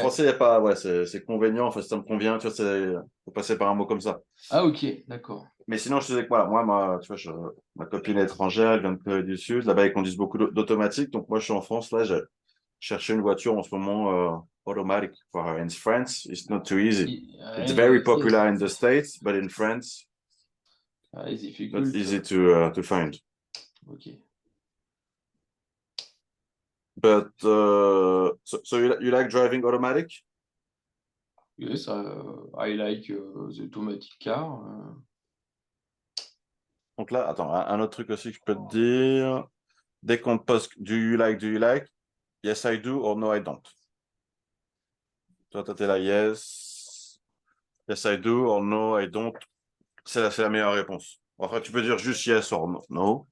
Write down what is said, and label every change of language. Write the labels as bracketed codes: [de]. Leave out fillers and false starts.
[fr] français, il n'y a pas, ouais, c'est convenient, enfin, ça me convient, tu vois, faut passer par un mot comme ça. Ah, ok, d'accord. Mais sinon, je te disais que voilà, moi, tu vois, ma copine est étrangère, elle vient de Corée du Sud, là-bas, ils conduisent beaucoup d'automatique, donc moi, je suis en France, là, j'ai cherché une voiture en ce moment automatic for her. [en] In France, it's not too easy. It's very popular in the States, but in France, it's not difficult. easy to find. Ok. But so you like driving automatic? Yes, I like the automatic car. [fr] Donc là, attends, un autre truc aussi que je peux te dire. Dès qu'on te pose do you like? [en] Yes, I do or no, I don't. Toi, t'es là, yes, I do or no, I don't. [fr] C'est la meilleure réponse. Enfin, tu peux dire juste yes or no.